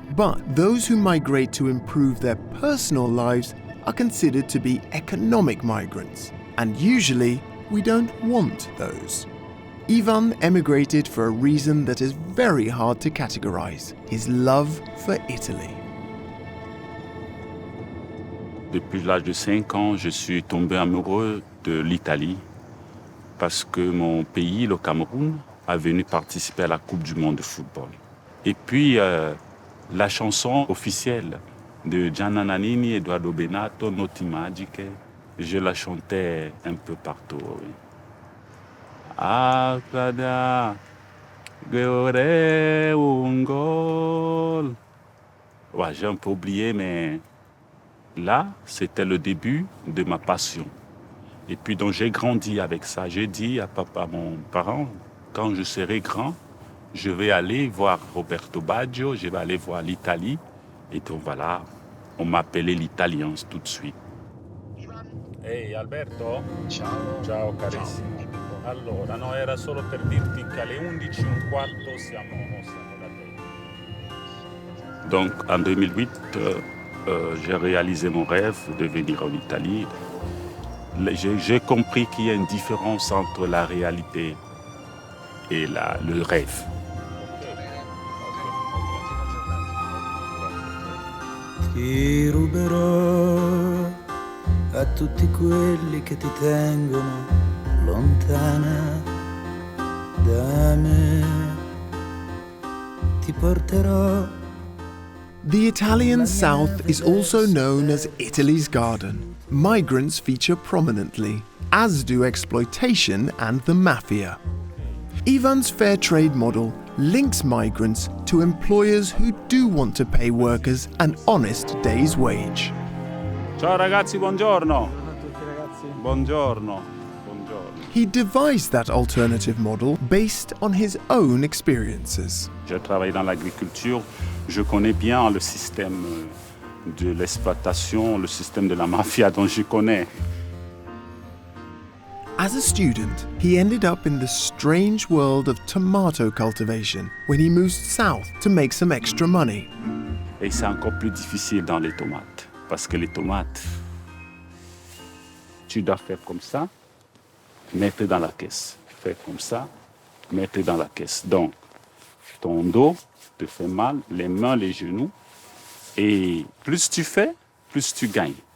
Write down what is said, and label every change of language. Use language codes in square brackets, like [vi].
[en] But those who migrate to improve their personal lives are considered to be economic migrants. And usually, we don't want those. Ivan emigrated for a reason that is very hard to categorize: his love for Italy. [fr] Depuis l'âge de 5 ans, je suis tombé amoureux de l'Italie parce que mon pays, le Cameroun, a venu participer à la Coupe du Monde de football. Et puis, la chanson officielle de Gianna Nannini et Eduardo Benato, Notti Magiche, je la chantais un peu partout. Oui. Accada, Gore un gol. Ouais, j'ai un peu oublié, mais là, c'était le début de ma passion. Et puis, donc, j'ai grandi avec ça. J'ai dit à mon parent, quand je serai grand, je vais aller voir Roberto Baggio, je vais aller voir l'Italie. Et donc, voilà, on m'appelait l'Italien tout de suite. [it] Ehi, Alberto? Ciao. Ciao, carissimo. Allora, no, era solo per dirti che alle 11:15 siamo da te. [fr] Donc, en 2008, j'ai réalisé mon rêve de venir en Italie. J'ai compris qu'il y a une différence entre la réalité et le rêve. [it] Ti ruberò a tutti quelli che ti tengono lontana da me. Ti porterò. [en] The Italian South is also known as Italy's garden. Migrants feature prominently, as do exploitation and the mafia. Ivan's fair trade model links migrants to employers who do want to pay workers an honest day's wage. [it] Ciao ragazzi, buongiorno. Buongiorno. Buongiorno. [en] He devised that alternative model based on his own experiences. [fr] J'ai travaillé dans l'agriculture, je connais bien le système de l'exploitation, le système de la mafia, donc je connais. [en] As a student, he ended up in the strange world of tomato cultivation when he moved south to make some extra money. [fr] Et c'est encore plus difficile dans les tomates, parce que les tomates, tu dois faire comme ça, mettre dans la caisse. Faire comme ça, mettre dans la caisse. Donc, ton dos te fait mal, les mains, les genoux. Et plus tu fais, plus tu gagnes.